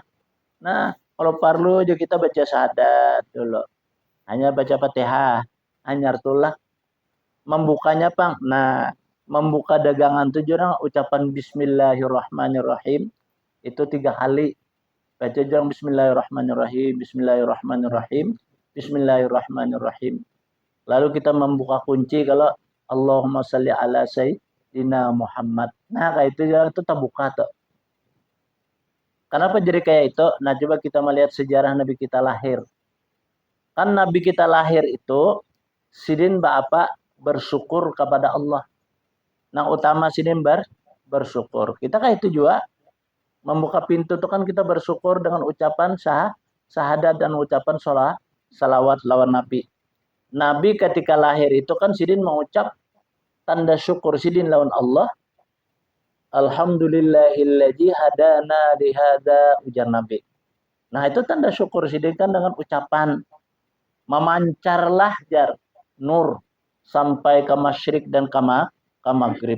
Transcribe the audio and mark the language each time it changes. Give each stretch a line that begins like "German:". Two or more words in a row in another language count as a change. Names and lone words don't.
Indonesian: Nah, kalau perlu aja kita baca syahadat dulu.
Banjar: Hanya baca Fatihah, hanya tulak membukanya pang.
Indonesian: Nah, membuka dagangan itu jurang ucapan Bismillahirrahmanirrahim itu 3 kali. Baca jurang Bismillahirrahmanirrahim, Bismillahirrahmanirrahim, Bismillahirrahmanirrahim. Lalu kita membuka kunci kalau
Arabic: Allahumma salli ala sayyidina Muhammad.
Indonesian: Nah, kayak itu jurang itu terbuka tuh. Kenapa jadi kayak itu? Nah, coba kita melihat sejarah Nabi kita lahir. Kan Nabi kita lahir itu sidin apa bersyukur kepada Allah. Nah, utama sidin bersyukur. Kita kayak itu juga membuka pintu itu kan kita bersyukur dengan ucapan syahadat dan ucapan salawat lawan Nabi. Nabi ketika lahir itu kan sidin mengucap tanda syukur sidin lawan Allah.
Arabic: Alhamdulillahilladzi hadana lihada ujar Nabi.
Indonesian: Nah, itu tanda syukur sidin kan dengan ucapan memancarlah jar nur sampai ke masyrik dan ke maghrib.